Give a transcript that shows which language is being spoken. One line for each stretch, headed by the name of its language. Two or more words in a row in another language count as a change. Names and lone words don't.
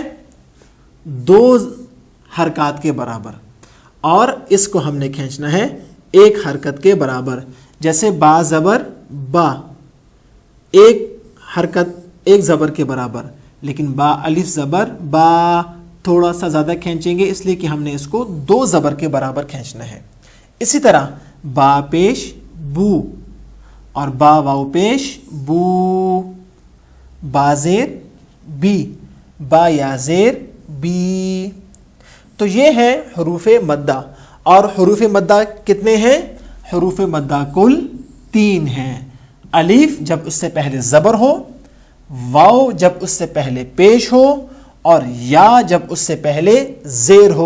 Urdu: دو حرکات کے برابر، اور اس کو ہم نے کھینچنا ہے ایک حرکت کے برابر، جیسے با زبر با، ایک حرکت ایک زبر کے برابر، لیکن با الف زبر با تھوڑا سا زیادہ کھینچیں گے، اس لیے کہ ہم نے اس کو دو زبر کے برابر کھینچنا ہے۔ اسی طرح با پیش بو اور با واو پیش بو، با زیر بی، با یا زیر بی۔ تو یہ ہے حروف مدہ، اور حروف مدہ کتنے ہیں؟ حروف مدہ کل 3 ہیں۔ الف جب اس سے پہلے زبر ہو، واو جب اس سے پہلے پیش ہو، اور یا جب اس سے پہلے زیر ہو۔